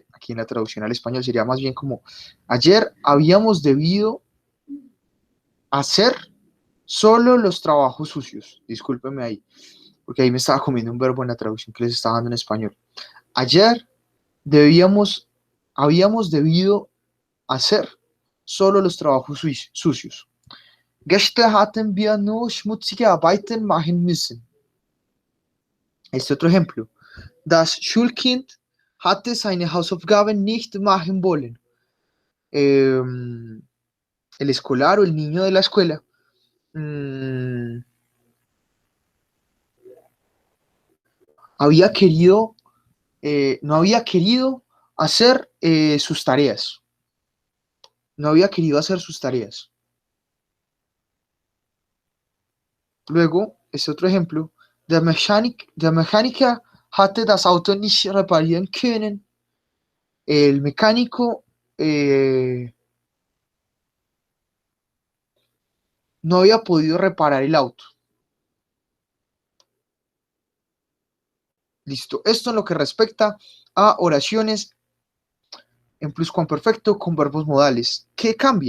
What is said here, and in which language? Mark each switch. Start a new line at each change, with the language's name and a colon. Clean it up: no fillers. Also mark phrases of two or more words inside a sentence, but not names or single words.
Spanish: Aquí en la traducción al español sería más bien como, ayer habíamos debido hacer solo los trabajos sucios. Discúlpeme ahí, porque ahí me estaba comiendo un verbo en la traducción que les estaba dando en español. Ayer habíamos debido hacer solo los trabajos sucios.
German: Gestern hatten wir nur schmutzige Arbeiten machen müssen.
Spanish: Este otro ejemplo.
German: Das Schulkind hatte seine Hausaufgaben nicht machen wollen.
Spanish: El escolar o el niño de la escuela mmm, había querido, no había querido hacer sus tareas. No había querido hacer sus tareas. Luego, este otro ejemplo.
German: Der Mechaniker hatte das Auto nicht reparieren können.
Spanish: El mecánico no había podido reparar el auto. Listo. Esto en lo que respecta a oraciones en pluscuamperfecto con verbos modales.